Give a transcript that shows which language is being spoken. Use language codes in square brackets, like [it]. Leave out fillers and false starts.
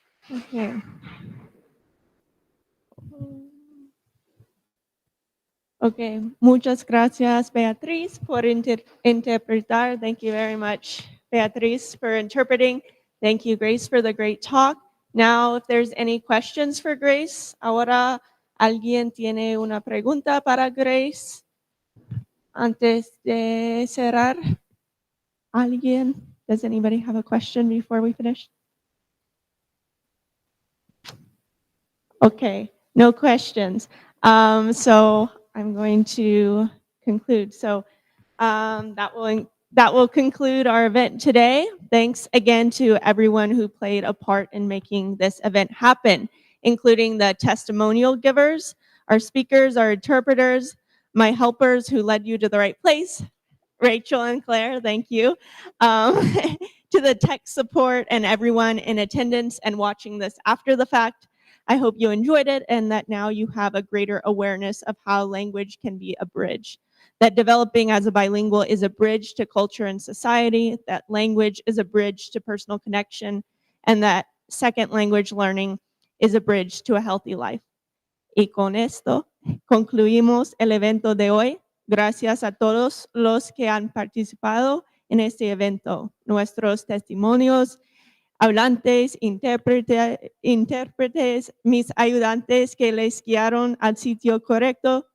[es] Okay. Okay, muchas gracias, Beatriz, por interpretar. [en] Thank you very much, Beatriz, for interpreting. Thank you, Grace, for the great talk. Now, if there's any questions for Grace, [es] ahora alguien tiene una pregunta para Grace. Antes de cerrar, ¿alguien? [en] Does anybody have a question before we finish? Okay, no questions. So I'm going to conclude. So that will conclude our event today. Thanks again to everyone who played a part in making this event happen, including the testimonial givers, our speakers, our interpreters, my helpers who led you to the right place, Rachel and Claire, thank you, to the tech support and everyone in attendance and watching this after the fact. I hope you enjoyed it and that now you have a greater awareness of how language can be a bridge. That developing as a bilingual is a bridge to culture and society, that language is a bridge to personal connection, and that second language learning is a bridge to a healthy life. [es] Y con esto concluimos el evento de hoy. Gracias a todos los que han participado en este evento. Nuestros testimonios, hablantes, intérpretes, mis ayudantes que les guiaron al sitio correcto.